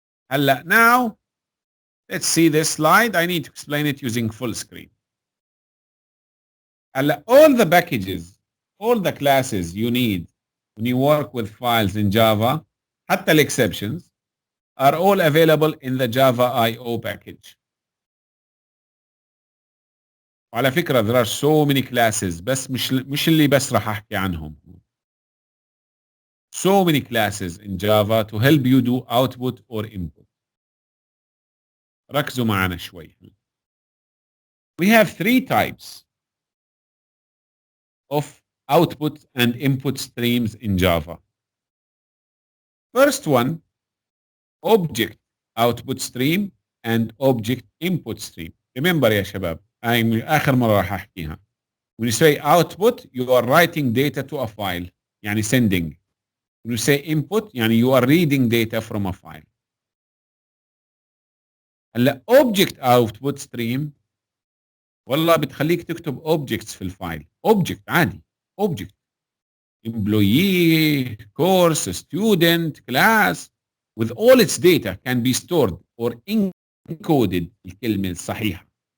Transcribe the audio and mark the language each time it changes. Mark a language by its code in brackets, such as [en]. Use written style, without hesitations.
[en] هلا now let's see this slide. I need to explain it using full screen. هلا all the packages, all the classes you need when you work with files in Java, حتى exceptions, are all available in the Java I/O package. [ar] وعلى فكرة [en] there are so many classes [ar] بس مش اللي بس راح أحكي عنهم. [en] So many classes in Java to help you do output or input. [ar] ركزوا معنا شوي. [en] We have three types of output and input streams in Java. First one, object output stream and object input stream. [ar] Remember يا شباب هاي آخر مرة راح أحكيها. [en] When you say output, you are writing data to a file. يعني sending. When you say input, يعني you are reading data from a file. [ar] هلا object output stream والله بتخليك تكتب objects في الفايل. [en] object عادي. object employee, course, student, class with all its data can be stored or encoded [ar] الكلمة الصحيحة.